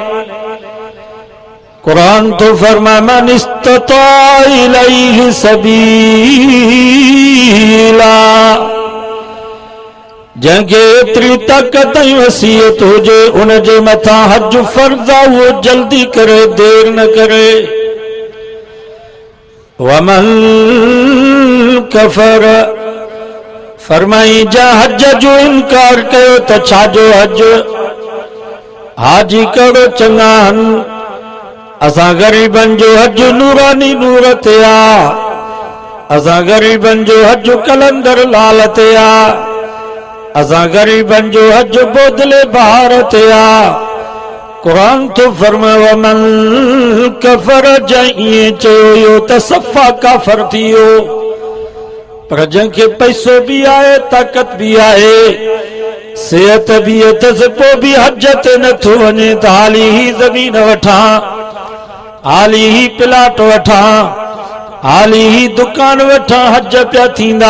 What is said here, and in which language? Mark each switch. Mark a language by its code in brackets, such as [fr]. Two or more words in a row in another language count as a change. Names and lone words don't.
[sd] कुरान तो फरमा [ar] من استطاع إليه سبيلا. [sd] जंहिंखे एतिरी ताक़त ऐं वसीयत हुजे उन जे मथां हज फर्ज़ आ, उहो जल्दी करे, देर न करे। [ar] ومن كفر [sd] फरमाई जा हज जो इनकार कयो त छाजो हज। हाजी कहिड़ो चङा आहिनि। असां ग़रीबनि जो हज नूरानी नूर ते आ, असां ग़रीबनि जो हज कलंदर लाल ते आ, असां ग़रीबनि जो हज बोदले बहार ते आ। कुरान तो फरमायो [ar] ومن كفر, [sd] जंहिं चयो इहो त सफ़ा काफ़र थी वियो। पर जंहिंखे पैसो भी आहे, ताक़त भी आहे, सेहत भी अथसि, पोइ भी हज ते नथो वञे त हाली ही ज़मीन वठां, हाली ही प्लाट वठां, हाली ही दुकान वठां, हज पिया थींदा।